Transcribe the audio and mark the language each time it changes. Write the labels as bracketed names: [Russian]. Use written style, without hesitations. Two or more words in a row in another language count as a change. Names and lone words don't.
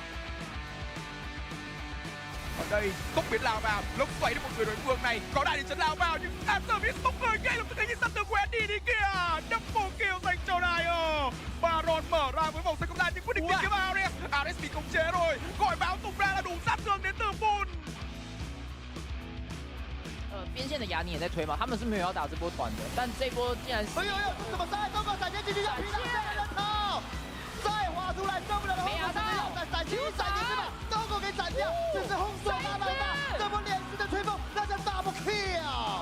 [Vietnamese] Ở đây tốc biến lao vào, lốc xoáy đến một người đối phương này, có đại địa chấn lao vào nhưng service bốc người ngay lập tức thấy nhìn sân từ quen đi kìa, [English] double kill [Vietnamese] dành cho Dio. Baron mở ra với vòng xoay không gian nhưng quyết định kiếm Ares. Ares bị khống chế rồi, gọi báo tung ra là đủ sát thương đến từ Pool. [Chinese] 边线的雅尼也在推嘛，他们是没有要打这波团的，但这波竟然是。哎呦呦，怎么塞？中国闪现进去要拼了，人头，再滑出来受不了了，红手闪现要闪现是吧？中国给斩掉，这是红手拉拉大，这波连续的吹风，那叫 [English] double kill。